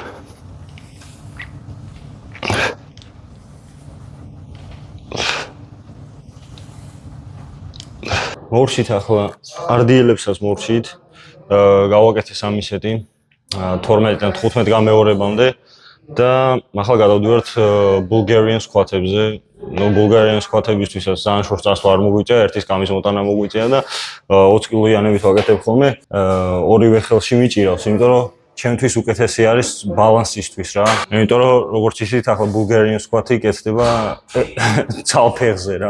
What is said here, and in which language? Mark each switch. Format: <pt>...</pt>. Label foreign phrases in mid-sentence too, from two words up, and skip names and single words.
<ka>მორჩით ახლა RDL-ებსაც მორჩით. გავაკეთე 3 სეტი 12-დან 15 გამეორებამდე და ახლა გადავდივართ</ka> <en>Bulgarian squat-</en> <ka>ებზე.</ka> <en>Bulgarian squat-</en> <ka>ებისთვისაც ძალიან შორს წასვლა არ მოგვიწია, ერთის კამის მოტანა მოგვიწია და 20 კილოიანებით ვაკეთებ ხოლმე. ორივე ხელში მიჭირავს, იმიტომ რომ ჩემთვის უკეთესი არის ბალანსისთვის რა. იმიტომ რომ როგორც ისიც ახლა</ka> <en>Bulgarian squat-</en> <ka>ი კეთდება ცალფეხზე რა.</ka>